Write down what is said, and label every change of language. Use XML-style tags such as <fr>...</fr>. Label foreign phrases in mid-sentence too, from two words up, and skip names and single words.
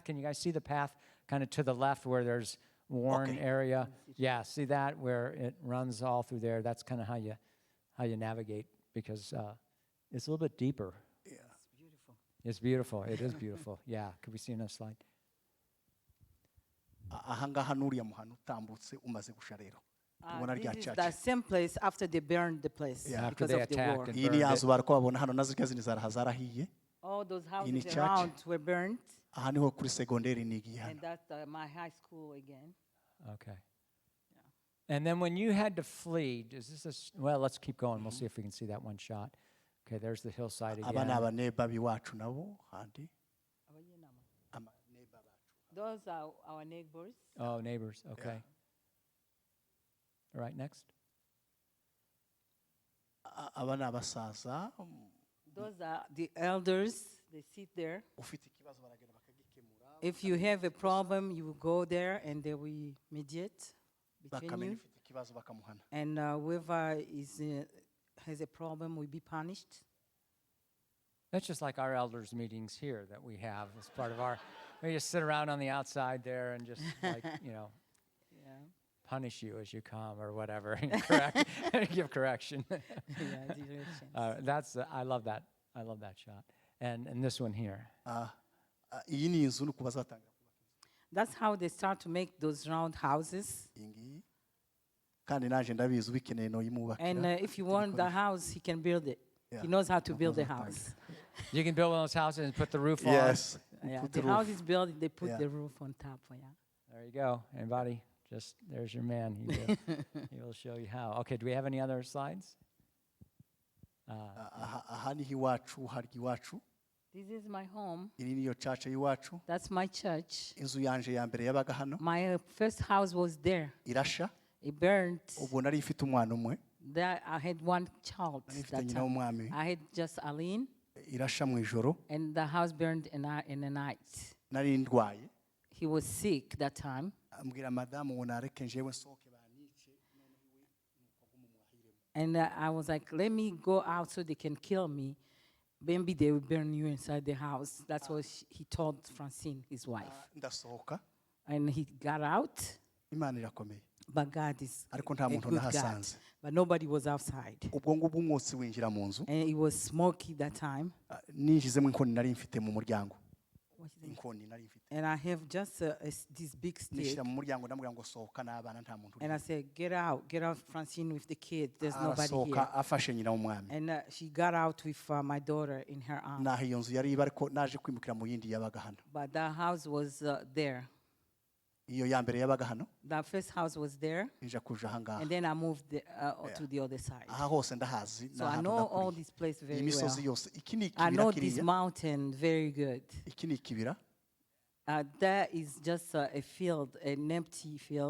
<en>Can you guys see the path kind of to the left where there's worn Okay. area? Yeah, see that where it runs all through there? That's kind of how you navigate because it's a little bit deeper. Yeah. Beautiful. It's beautiful. It is beautiful. Yeah. Could we see another slide?</en> <rw>Aha ngaha n'uriya muhanda utambutse umaze gusha rero. Tubona rya</rw> <en>This is church. the same place after they burned the place Yeah. After because they of the attacked war. and</en> <rw>Iyi ni</rw> <en>burned</en> <rw>ya</rw> <en>it.</en> <rw>nzu bariko babona hano nazo zindi zarahiye.</rw> <en>All those In the houses church. around were burned,</en> <rw>Aha niho kuri segonderi nigiye</rw> <en>and</en> <rw>hano.</rw> <en>that's my high school again. Okay. And then when you had to flee, is this well, let's keep going. We'll see if we can see that one shot. Okay, there's the hillside</en> <rw>Aba ni</rw> <en>again.</en> <rw>abaneba biwacu nabo handi. Abaneba bacu.</rw> <en>Those are our neighbors. Oh, neighbors. Okay. All right, next.</en> <rw>Aba ni abasaza.</rw> <en>Those are the elders. They sit there.</en> <rw>Ufite ikibazo baragenda bakagikemura.</rw> <en>If you have a problem, you will go there and they will mediate between</en> <rw>Bakamenya</rw> <en>you.</en> <rw>ufite ikibazo bakamuhana.</rw> <en>And whoever has a problem will be punished. That's just like our elders' meetings here that we have as part of our. We just sit around on the outside there and just like Yeah. punish you as you come or whatever, correct, give correction. Yeah, directions. I love that. I love that shot. And this one here.</en> <rw>Iyi ni inzu nuko bazatangira.</rw> <en>That's how they start to make those round houses.</en> <rw>Iyi ngiyi. Kandi naje ndabizi ubikeneye no yimubakira.</rw> <en>And if you want the house, he can build it. Yeah. He knows how to build the house. You can build one of those houses and put the roof on. Yes. Yeah, Put the the house roof. is built, they put Yeah. the roof on top. Yeah. There you go. Anybody? Just there's your man. He will show you how. Okay. Do we have any other slides?</en> <rw>Aha niho iwacu harya iwacu.</rw> <en>This is my home.</en> <rw>Iri niyo church y'iwacu.</rw> <en>That's my church.</en> <rw>Inzu yanje ya mbere yabaga hano.</rw> <en>My first house was there.</en> <rw>Irasha.</rw> <en>It burned.</en> <rw>Ubwo nari mfite umwana umwe.</rw> <en>There I had one child</en> <rw>Nari mfite</rw> <en>that</en> <rw>nyina</rw> <en>time.</en> <rw>w'umwami.</rw> <en>I had just Aline,</en> <rw>Irasha mu ijoro.</rw> <en>and the house burned in the night.</en> <rw>Nari ndwaye.</rw> <en>He was sick that time,</en> <rw>Ambwira madamu ngo nareke njewe nsohoke banice.</rw> <en>and I was like, "Let me go out so they can kill me. Maybe they will burn you inside the house." That's what he told Francine, his wife.</en> <rw>Ndasohoka.</rw> <en>And he got out,</en> <rw>Imana irakomeye.</rw> <en>but God is a</en> <rw>Ariko nta muntu</rw> <en>good God.</en> <rw>nahasanze.</rw> <en>But nobody was outside,</en> <rw>Ubwo ngubwo umwotsi winjira mu nzu.</rw> <en>and it was smoky that time.</en> <rw>Ninjizemo inkoni nari mfite mu muryango.</rw> <en>What is it?</en> <rw>Inkoni nari mfite.</rw> <en>And I have just this big stick.</en> <rw>Nishyira mu muryango ndamubwira ngo sohoka n'abana nta muntu</rw> <en>And I</en> <rw>uri.</rw> <en>said, get out, Francine, with the kids. There's nobody here.</en> <rw>Arasohoka afashe nyina w'umwami.</rw> <en>And she got out with my daughter in her arms.</en> <rw>Naho iyo nzu yari iba ariko naje kwimukira mu yindi yabaga hano.</rw> <en>But the house was there.</en> <rw>Iyo ya mbere yabaga hano.</rw> <en>The first house was there.</en> <rw>Nja kuja aha ngaha.</rw> <en>And then I moved to the other side.</en> <rw>Aha hose ndahazi.</rw> <en>So I know all this place very</en> <rw>Iyi</rw> <en>well.</en> <rw>misozi yose. Iki ni</rw> <en>I</en> <rw>ikibira</rw> <en>know this</en> <rw>kiriya.</rw> <en>mountain very good.</en> <rw>Iki ni ikibira.</rw> <en>That is just a field, an empty field.</en>